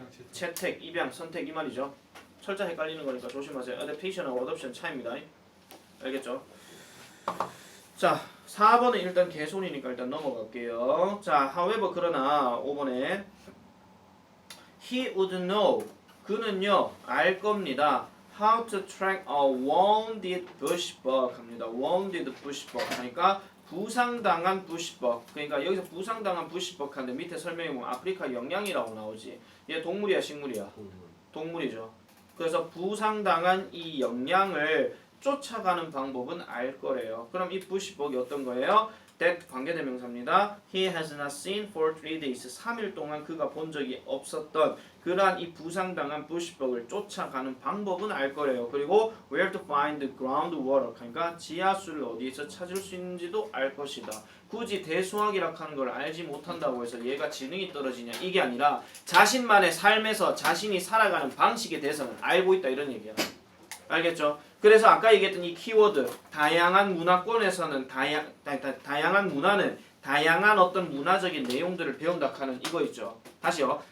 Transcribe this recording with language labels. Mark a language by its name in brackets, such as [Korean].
[Korean] 채택, 입양, 선택 이 말이죠. 철자 헷갈리는 거니까 조심하세요. adaptation하고 adoption 차이입니다. 알겠죠? 자, 4번은 일단 개손이니까 일단 넘어갈게요. 자, however 그러나 5번에 [English] he would know [Korean] 그는요 알 겁니다. [English] how to track a wounded bushbuck [Korean] 합니다. wounded bushbuck 하니까 부상당한 부시벅. 그러니까 여기서 부상당한 부시벅한데 밑에 설명에 보면 아프리카 영양이라고 나오지. 얘 동물이야 식물이야? 동물이죠. 그래서 부상당한 이 영양을 쫓아가는 방법은 알 거래요. 그럼 이 부시벅이 어떤 거예요? that 관계대명사입니다. [English] He has not seen for 3 days. [Korean] 3일 동안 그가 본 적이 없었던 그러한 이 부상당한 부시벅을 쫓아가는 방법은 알 거래요. [English] 그리고 where to find the groundwater. [Korean] 그러니까 지하수를 어디에서 찾을 수 있는지도 알 것이다. 굳이 대수학이라 하는 걸 알지 못한다고 해서 얘가 지능이 떨어지냐 이게 아니라 자신만의 삶에서 자신이 살아가는 방식에 대해서는 알고 있다 이런 얘기야. 알겠죠? 그래서 아까 얘기했던 이 키워드 다양한 문화권에서는 다양한 문화는 다양한 어떤 문화적인 내용들을 배운다 하는 이거 있죠. 다시요.